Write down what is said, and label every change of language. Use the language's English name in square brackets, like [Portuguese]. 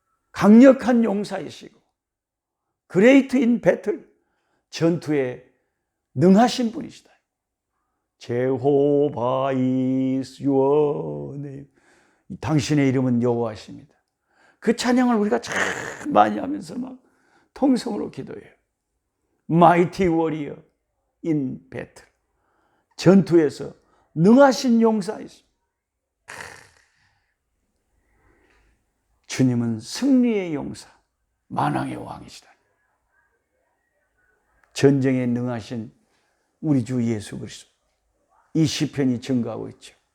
[Korean] 강력한 용사이시고 [English] Great in battle, [Korean] 전투에 능하신 분이시다. [English] Jehovah is your name. [Korean] 당신의 이름은 여호와십니다. 그 찬양을 우리가 참 많이 하면서 막 통성으로 기도해요. [English] Mighty warrior in battle. [Korean] 전투에서 능하신 용사이십니다. 주님은 승리의 용사, 만왕의 왕이시다. 전쟁에 능하신 우리 주 예수 그리스도. 이 시편이 증거하고 있죠.